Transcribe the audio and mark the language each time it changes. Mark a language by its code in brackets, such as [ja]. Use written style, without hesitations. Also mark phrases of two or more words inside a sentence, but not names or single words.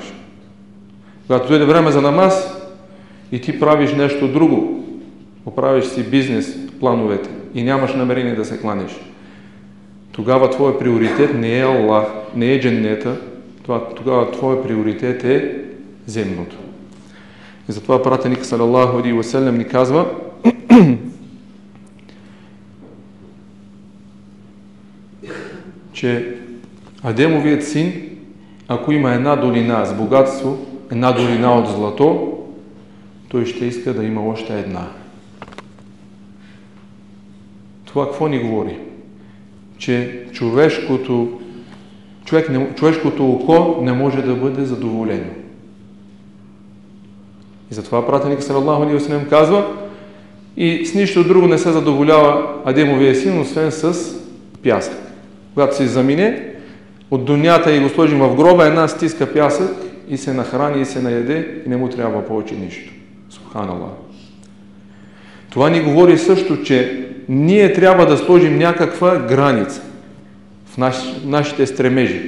[bg] Когато дойде време за намаз и ти правиш нещо друго, оправиш си бизнес плановете и нямаш намерение да се кланяш, тогава твой приоритет не е Аллах, не е дженнета, тогава твой приоритет е земното. И затова пратеник [ar] صلى الله عليه وسلم [bg] ни казва, че Адемовият син, ако има една долина с богатство, една долина от злато, той ще иска да има още една. Това какво ни говори? Че човешкото око не може да бъде задоволено. И затова пратеник [ar] صلى الله عليه وسلم [bg] казва, и с нищо друго не се задоволява Адемовия син, освен с пясък. Когато се замине от дунята и го сложим в гроба, една стиска пясък и се нахрани и се наеде и не му трябва повече нищо. Субханаллах. Това ни говори също, че ние трябва да сложим някаква граница в нашите стремежи.